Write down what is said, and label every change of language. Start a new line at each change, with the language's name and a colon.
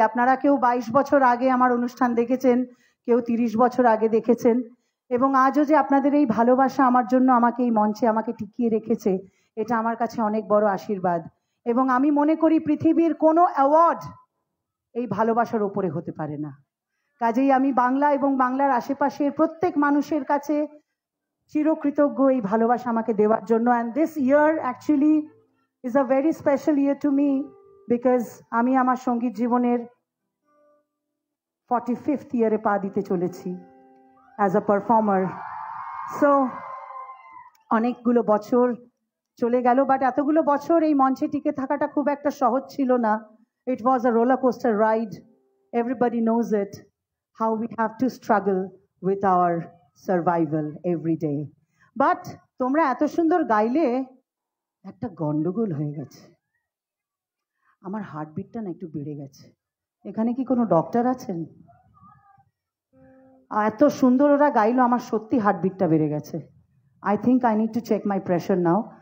Bangla: আপনারা কেউ 22 বছর আগে আমার অনুষ্ঠান দেখেছেন, কেউ 30 বছর আগে দেখেছেন, এবং আজও যে আপনাদের এই ভালোবাসা আমার জন্য আমাকে এই মঞ্চে আমাকে টিকিয়ে রেখেছে, এটা আমার কাছে অনেক বড় আশীর্বাদ। এবং আমি মনে করি পৃথিবীর কোনো অ্যাওয়ার্ড এই ভালোবাসার উপরে হতে পারে না। কাজেই আমি বাংলা এবং বাংলার আশেপাশের প্রত্যেক মানুষের কাছে চিরকৃতজ্ঞ এই ভালোবাসা আমাকে দেওয়ার জন্য।
English: and this year actually is a very special year to me because
Bangla: আমি আমার সঙ্গীত জীবনের 45th ইয়ারে পা দিতে চলেছি
English: as a performer.
Bangla: So অনেকগুলো বছর চলে গেল, বাট এতগুলো বছর এই মঞ্চে টিকে থাকাটা খুব একটা সহজ ছিল না.
English: It was a roller coaster ride. Everybody knows it, how we have to struggle with our survival every day.
Bangla: But তোমরা এত সুন্দর গাইলে একটা গন্ডগোল হয়ে গেছে, আমার হার্টবিটটা না একটু বেড়ে গেছে. এখানে কি কোনো ডক্টর আছেন? এত সুন্দর ওরা গাইলো, আমার সত্যি হার্টবিটটা বেড়ে গেছে.
English: I think I need to check my pressure now.